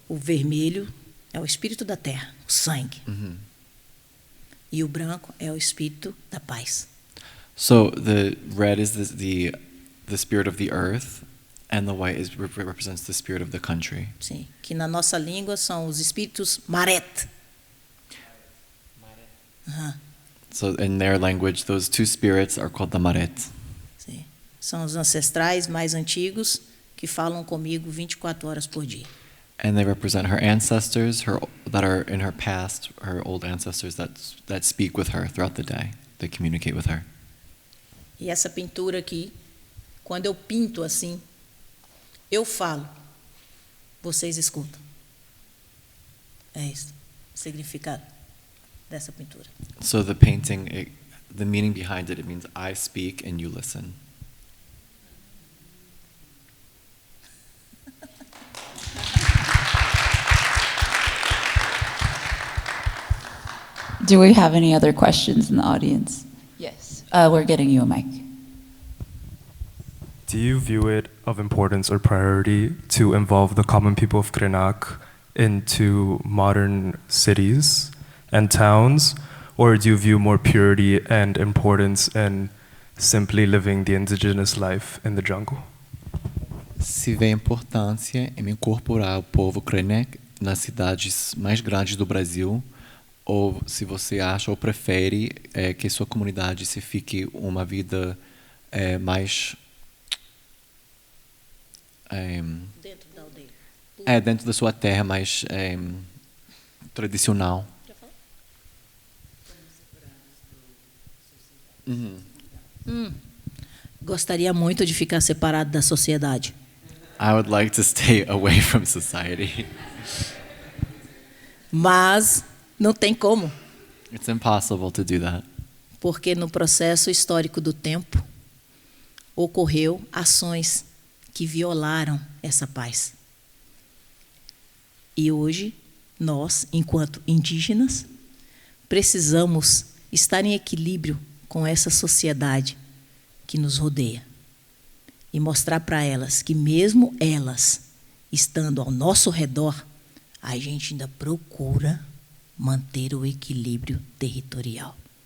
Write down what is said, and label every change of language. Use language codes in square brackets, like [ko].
[pt] O vermelho é o espírito da terra, o sangue. E o branco é o espírito da paz. [en] So the red is the spirit of the earth, and the white represents the spirit of the country. [pt] Sim, que na nossa língua são os espíritos Maret. [en] So in their language, those two spirits are called the Maret. [pt] Sim. São os ancestrais mais antigos que falam comigo 24 horas por dia. [en] And they represent her ancestors, that are in her past, her old ancestors that speak with her throughout the day. They communicate with her. [pt] E essa pintura aqui, quando eu pinto assim, eu falo, vocês escutam. É isso, o significado dessa pintura. [en] So the painting, the meaning behind it means I speak and you listen. Do we have any other questions in the audience? Yes. We're getting you a mic. Do you view it of importance or priority to involve the common people of Krenak into modern cities and towns, or do you view more purity and importance in simply living the indigenous life in the jungle? [pt] Se vê importância em incorporar o povo Krenek nas cidades mais grandes do Brasil, ou se você acha ou prefere que sua comunidade se fique uma vida mais Dentro da aldeia. dentro da sua terra, mais tradicional. Gostaria muito de ficar separado da sociedade. [en] I would like to stay away from society. [pt] Mas não tem como, [en] It's impossible to do that. [pt] porque no processo histórico do tempo ocorreu ações que violaram essa paz. E hoje, nós, enquanto indígenas, precisamos estar em equilíbrio com essa sociedade que nos rodeia e mostrar para elas que mesmo elas estando ao nosso redor, a gente ainda procura manter o equilíbrio territorial.